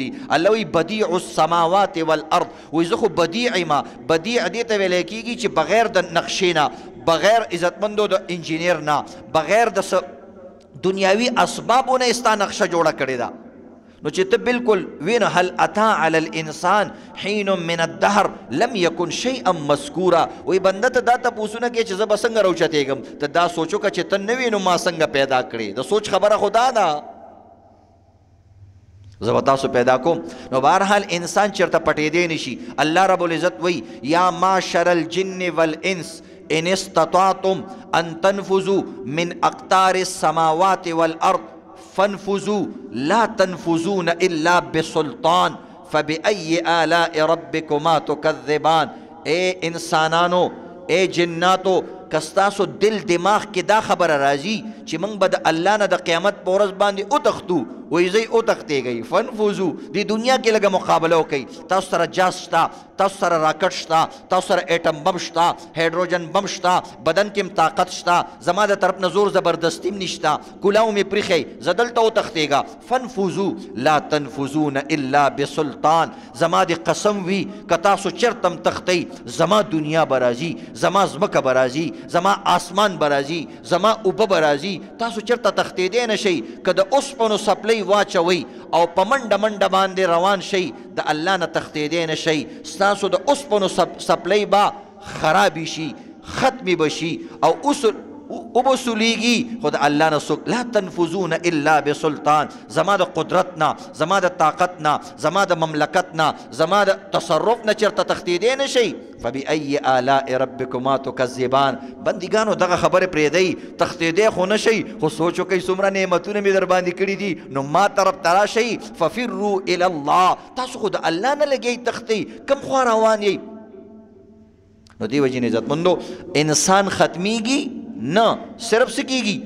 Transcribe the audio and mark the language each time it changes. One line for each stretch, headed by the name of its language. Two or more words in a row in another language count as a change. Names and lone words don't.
Pashto: الله وایي
Arabic: بدیع السماوات والارض،
Pashto: وایي زه خو بدیع یم. بدیع دې ته ویلی کېږي چې بغیر د نقشې نه، بغیر عزتمندو د انجینیر نه، بغیر د دنیاوي اسبابو نه ستا نقشه جوړه کړې ده. نو چې ته بالکل وینه
Arabic: هل اتا علی الانسان حین من الدهر لم یکن شیئا مذکورا.
Pashto: وی بنده ته دا تپوسونه کې چې زه به څنګه راوچتېږم، ته دا سوچو که چې ته نه وې نو ما څنګه پیدا کړې. د سوچ خبره خو دا ده، زه به تاسو پیدا کوم. نو بهرحال انسان چېرته پټېدی نشي.
Arabic: الله رب العزت وی یا معشر الجن والانس ان استطعتم ان تنفذوا من اقطار السماوات والارض فانفذوا لا تنفذون الا بسلطان فبأي آلاء ربكما تكذبان.
Pashto: اے انسانانو، اے جناتو، کستاسو دل دماغ کې دا خبر راځي چې موږ به د الله نه د قیامت په ورځ باندې وتښتو، وایي زی وتښتېږئ. فانفذو، دې دنیا کې لږه مقابله وکئ. تاسو سره جاز شته، تاسو سره راکټ شته، تاسو سره
English: atom bomb
Pashto: شته،
English: hydrogen bomb
Pashto: شته، بدن کې طاقت شته، زما د طرف نه زور زبردستی هم نشته، کولاو مې پرېښئ، زه دلته وتښتېږه.
Arabic: فانفذو لا تنفذون الا بسلطان.
Pashto: زما د قسم وي که تاسو چېرته هم تښتئ، زما دنیا به راځي، زما ځمکه به راځي، زما آسمان به راځي، زما اوبه به راځي. تاسو چېرته تښتېدی نه شئ. که د اوسپنو سپلۍ واچوئ او په منډه منډه باندې روان شئ، د الله نه تښتېدی نه شئ. ستاسو د اوسپنو سپلۍ به خرابې شي، ختمې به شي او اوبه سولیږي، خو د الله نه څوک
Arabic: لا تنفذون الا بسلطان.
Pashto: زما د قدرت نه، زما د طاقت نه، زما د مملکت نه، زما د تصرف نه چېرته تښتېدی نه شئ.
Arabic: فبأي آلاء ربكما تكذبان.
Pashto: بندګانو دغه خبرې پرېږدئ، تښتېدی خو نه شئ، خو سوچ وکئ څومره نعمتونه مې در باندې کړي دي، نو ما طرف ته راشئ.
Arabic: ففروا الی الله.
Pashto: تاسو خو د الله نه لګئ تښتئ، کوم خوا روان یئ؟ نو دې وجې نه عزتمندو انسان ختمیږي نه، صرف څه کېږي؟